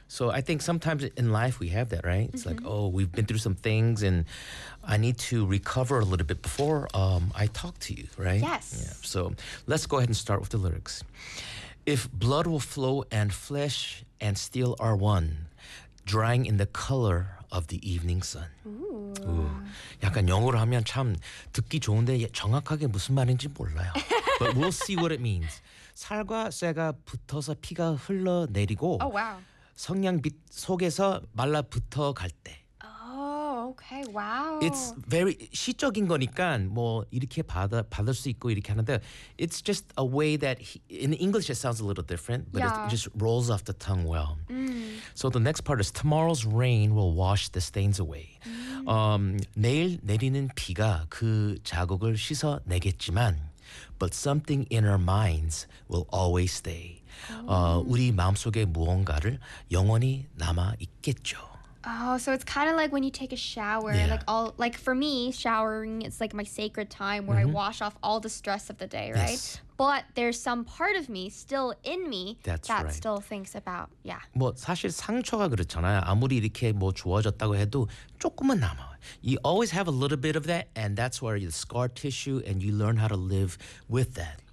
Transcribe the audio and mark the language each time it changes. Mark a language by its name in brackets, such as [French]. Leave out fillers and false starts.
[English] So I think sometimes in life we have that, right? It's mm-hmm. like, oh, we've been through some things and I need to recover a little bit before I talk to you, right? Yes. Yeah. So let's go ahead and start with the lyrics. If blood will flow and flesh and steel are one, drying in the color of the evening sun. Ooh. Ooh. [Korean] 약간 영어로 하면 참 듣기 좋은데 정확하게 무슨 말인지 몰라요. [English] But we'll see what it means. [Korean] 살과 쇠가 붙어서 피가 흘러내리고 [English] oh, wow. [Korean] 성냥빛 속에서 말라붙어 갈 때. [English] Okay, wow. It's very [Korean] 시적인 거니까 뭐 이렇게 받을 수 있고 이렇게 하는데 [English] it's just a way that in English it sounds a little different, but yeah. It just rolls off the tongue well. Mm. So the next part is tomorrow's rain will wash the stains away. Mm. [Korean] 내일 내리는 비가 그 자국을 씻어 내겠지만 [English] but something in our minds will always stay. Oh. [Korean] 우리 마음속에 무언가를 영원히 남아 있겠죠. [English] Oh, so it's kind of like when you take a shower. Yeah. Like for me, showering is like my sacred time where mm-hmm. I wash off all the stress of the day, right? Yes. But there's some part of me still in me That's that right. still thinks about, yeah. [Korean] 뭐 사실 상처가 그렇잖아요. 아무리 이렇게 뭐 좋아졌다고 해도 조금은 남아. [English] You always have a little bit of that, and that's where the scar tissue, and you learn how to live with that.